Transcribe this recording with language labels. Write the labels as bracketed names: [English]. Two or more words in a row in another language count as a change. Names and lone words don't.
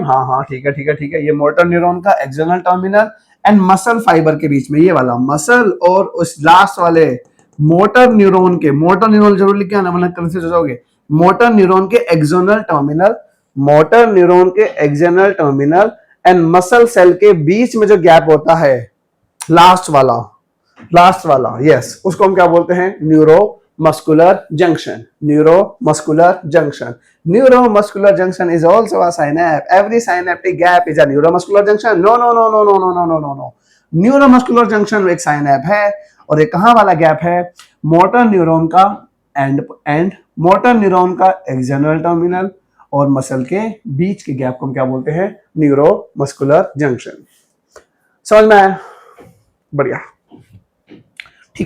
[Hindi] हाँ हाँ, ठीक है ठीक है ठीक है। ये [English] motor neuron [Hindi] का [English] external terminal and muscle fiber [Hindi] के बीच में, ये वाला मसल और उस लास्ट वाले [English] motor neuron [Hindi] के, [English] motor neuron [Hindi] जरूर लिख के आना वरना कंफ्यूज हो जाओगे। [English] motor neuron [Hindi] के [English] external terminal, motor neuron [Hindi] के [English] external terminal and muscle cell [Hindi] के बीच में जो गैप होता है, लास्ट वाला, लास्ट वाला, यस, उसको हम क्या बोलते हैं? [English] neuromuscular junction. Neuromuscular junction. Neuromuscular junction is also a synapse. Every synaptic gap is a neuromuscular junction. No no no no no no no no no no. Neuromuscular junction [Hindi] एक synapse है और एक कहाँ वाला गैप है? [English] motor neuron [Hindi] का एंड [English] motor neuron [Hindi] का [English] external terminal [Hindi] और मसल के बीच के गैप को हम क्या बोलते हैं? [English] neuromuscular junction. [Hindi] समझ में आया? बढ़िया, ठीक है।